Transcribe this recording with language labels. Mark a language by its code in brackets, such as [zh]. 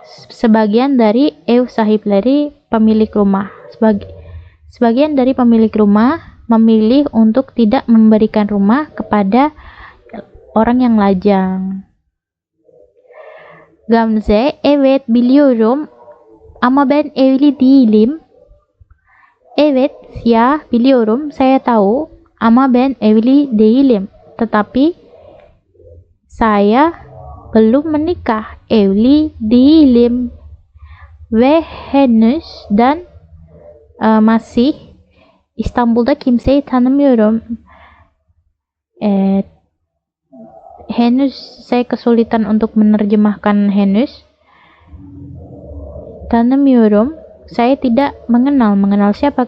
[id] Sebagian dari [tr] ev sahipleri, [id] pemilik rumah. Sebagian dari pemilik rumah memilih untuk tidak memberikan rumah kepada orang yang lajang. [tr] Gamze, evet biliyorum ama ben evli değilim. Evet, ya biliyorum, [id] saya tahu, [tr] ama ben evli değilim. [id] Tetapi saya belum menikah. [tr] Evli değilim. Ve henüz, [id] dan masih [tr] İstanbul'da kimseyi tanımıyorum. [id] Henüz, saya kesulitan untuk menerjemahkan henüz. [tr] Tanımıyorum. [id] Saya tidak mengenal siapa?